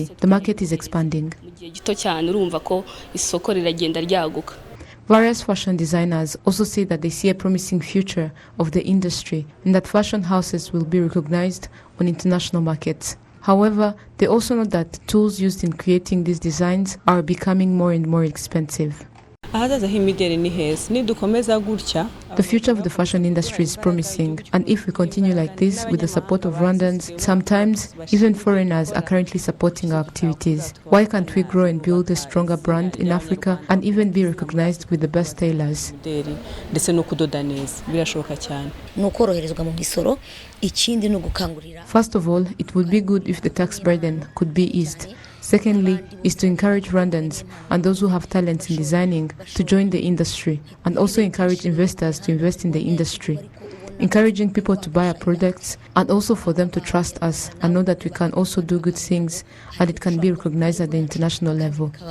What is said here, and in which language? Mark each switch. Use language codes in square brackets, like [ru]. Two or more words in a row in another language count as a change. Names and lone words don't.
[en] The market is expanding. Various fashion designers also say that they see a promising future of the industry and that fashion houses will be recognized on international markets. However, they also know that tools used in creating these designs are becoming more and more expensive. [rw] ahazaza h'imideli ni heza nidukomeza gutya. [en] The future of the fashion industry is promising, and if we continue like this with the support of Rwandans, sometimes even foreigners are currently supporting our activities. Why can't we grow and build a stronger brand in Africa and even be recognized with the best tailors? [rw] Ndetse no kudoda neza birashoboka cyane. Nukoroherezwa mu misoro, ikindi no gukangurira. [en] First of all, it would be good if the tax burden could be eased. Secondly, is to encourage Rwandans and those who have talents in designing to join the industry, and also encourage investors to invest in the industry, encouraging people to buy our products, and also for them to trust us and know that we can also do good things and it can be recognized at the international level.